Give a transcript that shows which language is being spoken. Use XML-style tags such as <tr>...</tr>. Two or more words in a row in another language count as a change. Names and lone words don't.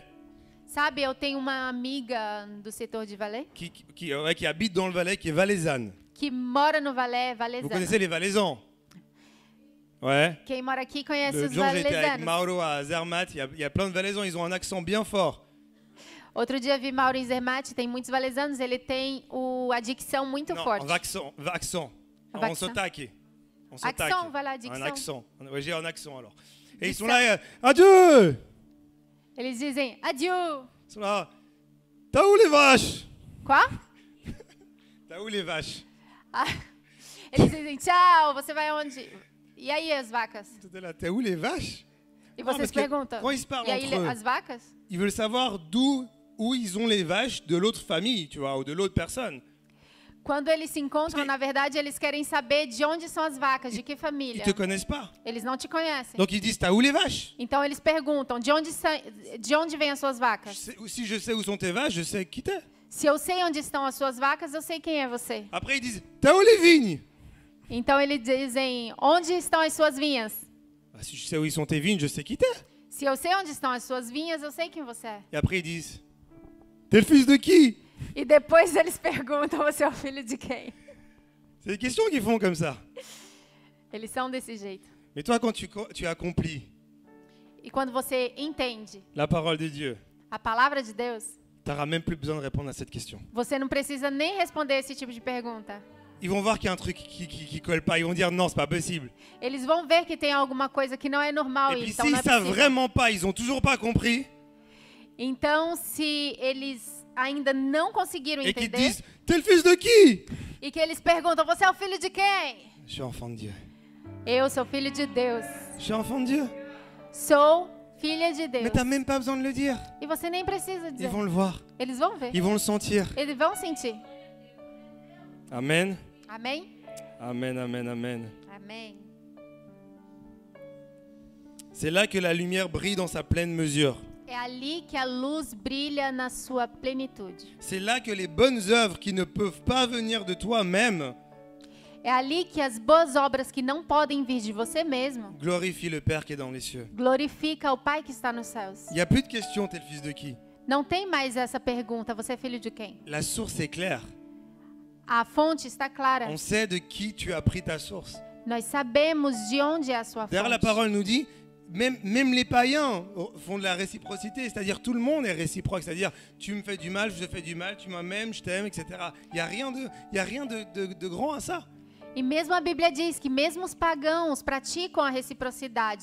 <pt>Sabe, eu tenho uma amiga do setor de Valais</pt> <fr>qui habite dans le Valais, qui est valaisanne.</fr> <pt>que mora no Valais,</pt> <fr>Vous</fr> <pt>Valaisana.</pt> <fr>connaissez les Valaisans? Ouais.</fr> <pt>Quem mora aqui conhece</pt> <fr>Le</fr> <pt>os</pt> <fr>jour, j'étais avec</fr> <pt>valaisanos.</pt> <fr>Mauro à Zermatt, il y a plein de Valaisans, ils ont un accent bien fort.</fr> <pt>Outro dia vi Mauro em Zermatt, tem muitos valaisanos, ele tem a dicção muito</pt> <fr>Non,</fr> <pt>forte.</pt> <fr>accent. On Accent.</fr> <pt>sotaque. On sotaque.</pt> <fr>Accent, voilà, Un</fr> <pt>dicção.</pt> <fr>accent. Ouais, j'ai un accent alors. Et ils sont</fr> <pt>Dicção.</pt> <fr>là, adieu!</fr> <pt>Eles dizem,</pt> <fr>adieu. Ils sont là, t'as où les vaches?</fr> <pt>Qual?</pt> <fr>T'as où les vaches?</fr> <pt>Ah, eles dizem, tchau, você vai aonde? E aí as vacas?</pt> <fr>T'es là, t'as où les vaches?</fr> <pt>E</pt> <fr>Non,</fr> <pt>vocês</pt> <fr>parce que</fr> <pt>perguntam,</pt> <fr>quand ils se parlent</fr> <pt>e aí</pt> <fr>entre eux,</fr> <pt>as vacas?</pt> <fr>ils veulent savoir où ils ont les vaches de l'autre famille, tu vois, ou de l'autre personne.</fr> <pt>Quando eles se encontram, na verdade, eles querem saber de onde são as vacas, de que</pt> <fr>Ils</fr> <pt>família.</pt> <fr>te connaissent pas.</fr> <pt>Eles não te conhecem.</pt> <fr>Donc ils disent, t'as où les vaches?</fr> <pt>Então eles perguntam, de onde vêm as suas vacas?</pt> <fr>Si je sais où sont tes vaches, je sais qui t'es.</fr> <pt>Se eu sei onde estão as suas vacas, eu sei quem é você.</pt> <fr>Après ils disent, t'as où les vignes?</fr> <pt>Então eles dizem, onde estão as suas vinhas?</pt> <fr>Ah, si je sais où ils sont tes vignes, je sais qui t'es.</fr> <pt>Se eu sei onde estão as suas vinhas, eu sei quem você é.</pt> <fr>Et après ils disent, t'es le fils de qui?</fr> <pt>E depois eles perguntam, você é o filho de quem?</pt> <fr>C'est des questions qu'ils font comme ça.</fr> <pt>Eles são desse jeito.</pt> <fr>Mais toi, quand tu accomplis</fr> <pt>E quando você entende</pt> <fr>la parole de Dieu,</fr> <pt>a palavra de Deus,</pt> <fr>tu n'auras même plus besoin de répondre à cette question.</fr> <pt>você não precisa nem responder esse tipo de pergunta.</pt> <fr>Ils vont voir qu'il y a un truc qui colle pas. Ils vont dire non, c'est pas possible.</fr> <pt>Eles vão ver que tem alguma coisa que não é normal,</pt> <fr>Et puis</fr> <pt>então</pt> <fr>s'ils</fr> <pt>não é</pt> <fr>savent</fr> <pt>possível.</pt> <fr>vraiment pas, ils ont toujours pas compris,</fr> <pt>Então, se eles ainda não conseguiram</pt> <fr>et qu'ils</fr> <pt>entender,</pt> <fr>disent, t'es le fils de qui?</fr> <pt>e que eles perguntam, você é o filho de quem?</pt> <fr>Je suis enfant de Dieu.</fr> <pt>Eu sou filho de Deus.</pt> <fr>Je suis enfant de Dieu.</fr> <pt>Sou filha de Deus.</pt> <fr>Mais t'as même pas besoin de le dire.</fr> <pt>E você nem precisa</pt> <fr>Ils</fr> <pt>dizer.</pt> <fr>vont le voir.</fr> <pt>Eles vão ver.</pt> <fr>Ils vont le sentir.</fr> <pt>Eles vão sentir.</pt> <fr>Amen.</fr> <pt>Amém?</pt> <fr>Amen, amen, amen.</fr> <pt>Amém.</pt> <fr>C'est là que la lumière brille dans sa pleine mesure.</fr> <pt>É ali que a luz brilha na sua plenitude.</pt> <fr>C'est là que les bonnes œuvres qui ne peuvent pas venir de toi-même</fr> <pt>É ali que as boas obras que não podem vir de você mesmo</pt> <fr>glorifient le Père qui est dans les cieux.</fr> <pt>glorifica o Pai que está nos céus.</pt> <fr>Il n'y a plus de question, t'es le fils de qui?</fr> <pt>Não tem mais essa pergunta, você é filho de quem?</pt> <fr>La source est claire.</fr> <pt>A fonte está clara.</pt> <fr>On sait de qui tu as pris ta source.</fr> <pt>Nós sabemos de onde é a sua</pt> <fr>D'ailleurs, la</fr> <pt>fonte.</pt> <fr>parole nous dit, même les païens font de la réciprocité, c'est-à-dire tout le monde est réciproque, c'est-à-dire tu me fais du mal, je te fais du mal, tu m'aimes, je t'aime, etc. Il n'y a rien de grand à ça.</fr> <pt>E mesmo a Bíblia diz que mesmo os pagãos praticam a reciprocidade.</pt>